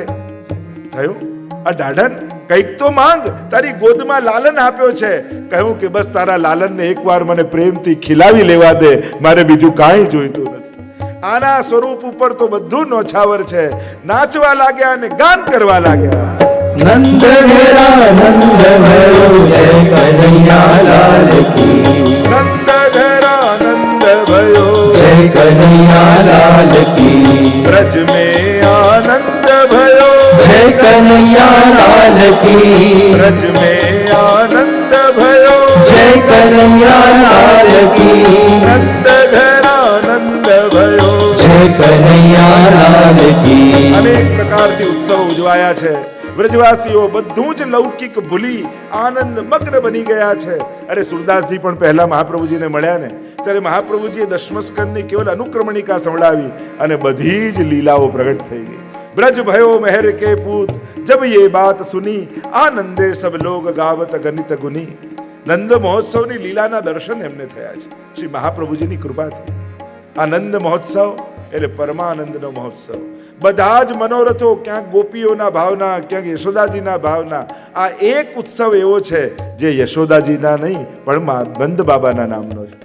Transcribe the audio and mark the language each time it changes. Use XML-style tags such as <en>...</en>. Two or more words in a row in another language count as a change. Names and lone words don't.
<gu>થયું આ ઢાઢન, કઈક તો માંગ. તારી ગોદમાં લાલન આપ્યો છે. કહ્યું કે બસ તારા લાલનને એકવાર મને પ્રેમથી ખીલાવી લેવા દે, મારે બીજું કાંઈ જોઈતું નથી. આના સ્વરૂપ ઉપર તો બધું નોછાવર છે. નાચવા લાગ્યા અને ગાન કરવા લાગ્યા.</gu> <hi>नंद घेरा नंद भयो जय कन्हैया लाल की. नंद घेरा नंद लाल की ब्रज में आनंद भयो जय कन्हैया लाल की ब्रज में आनंद भयो जय कन्हैया लाल की नंद घरानंद भयो जय कन्हैया लाल की</hi> <gu>અનેક પ્રકારથી ઉત્સવ ઉજવાયા છે. વ્રજવાસીઓ બધું જ લૌકિક ભૂલી આનંદ મગ્ન બની ગયા છે. અરે સુરદાસજી પણ પહેલા મહાપ્રભુજીને મળ્યા ને ત્યારે મહાપ્રભુજીએ દશમસ્કંદની કેવલ અનુક્રમણિકા સંભળાવી અને બધી જ લીલાઓ પ્રગટ થઈ ગઈ.</gu> <hi>ब्रज भयो मेहर के पूत जब ये बात सुनी आनंदे सब लोग गावत गणित गुनी.</hi> <gu>નંદ મહોત્સવની લીલાના દર્શન એમને થયા છે શ્રી મહાપ્રભુજીની કૃપાથી. આ નંદ મહોત્સવ એટલે પરમાનંદનો મહોત્સવ. બધા જ મનોરથો, ક્યાંક ગોપીઓના ભાવના, ક્યાંક યશોદાજીના ભાવના. આ એક ઉત્સવ એવો છે જે યશોદાજીના નહીં પણ નંદ બાબાના નામનો છે.</gu>